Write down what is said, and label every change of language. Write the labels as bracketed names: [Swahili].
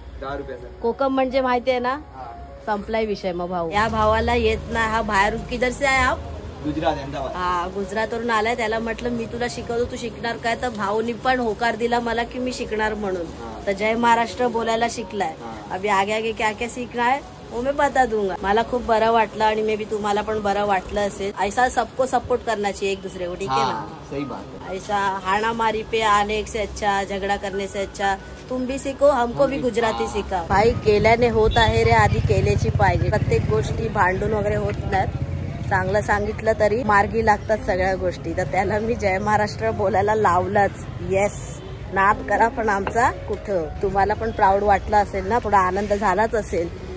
[Marathi] 10 रुपयाचा. कोकम म्हणजे माहितीये ना, संपलाय विषय. मग भाऊ या भावाला येत ना, हा बाहेरून [Hindi] किधर से [Marathi] आहे आप? गुजरात, अहमदाबाद. हा गुजरातवरून आलाय. त्याला म्हटलं मी तुला शिकवतो, तू शिकणार काय? तर भाऊनी पण होकार दिला मला की मी शिकणार म्हणून. तर जय महाराष्ट्र बोलायला शिकलाय. [Hindi] अभी आगे आगे क्या क्या सीखना है वो मैं बता दूंगा. [Marathi] मला खूप बरं वाटलं आणि मे बी तुम्हाला पण बरं वाटलं असेल. [Hindi] ऐसा सबको सपोर्ट करना चाहिए एक दूसरे को, ठीक है ना? सही बात है. ऐसा हाना मारी पे आने से अच्छा, झगड़ा करने से अच्छा तुम भी सीखो, हमको भी गुजराती सिखा. [Marathi] भाई केल्याने होत आहे रे, आधी केल्याची पाहिजे. प्रत्येक गोष्टी भांडून वगैरे होत नाहीत. चांगलं सांगितलं तरी मार्गी लागतात सगळ्या गोष्टी. तर त्याला मी जय महाराष्ट्र बोलायला लावलंच. येस, नाद करा पण आमचा कुठं. तुम्हाला पण प्राऊड वाटलं असेल ना, थोडा आनंद झालाच असेल.